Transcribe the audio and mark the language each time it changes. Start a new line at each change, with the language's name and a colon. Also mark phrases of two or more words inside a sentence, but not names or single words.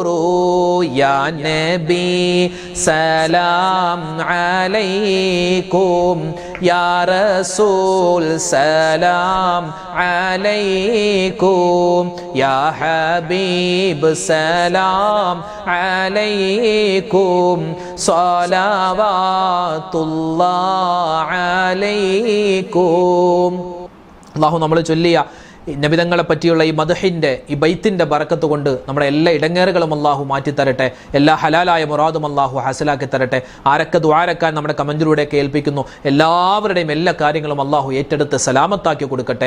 Arabic: يا نبي سلام عليكم، يا رسول سلام عليكم، يا حبيب سلام عليكم، صلوات الله عليكم.
Malayalam: അല്ലാഹു നമ്മൾ ചൊല്ലിയ നബിതങ്ങളെ പറ്റിയുള്ള ഈ മദ്ഹിന്റെ ഈ ബൈത്തിന്റെ ബറക്കത്ത് കൊണ്ട് നമ്മുടെ എല്ലാ ഇടങ്ങേറുകളും അല്ലാഹു മാറ്റിത്തരട്ടെ. എല്ലാ ഹലാലായ മുറാദും അല്ലാഹു ഹാസിലാക്കി തരട്ടെ. ആരൊക്കെ ദുആരക്കാൻ നമ്മുടെ കമന്റിലൂടെ കേൾപ്പിക്കുന്നു, എല്ലാവരുടെയും എല്ലാ കാര്യങ്ങളും അല്ലാഹു ഏറ്റെടുത്ത് സലാമത്താക്കി കൊടുക്കട്ടെ.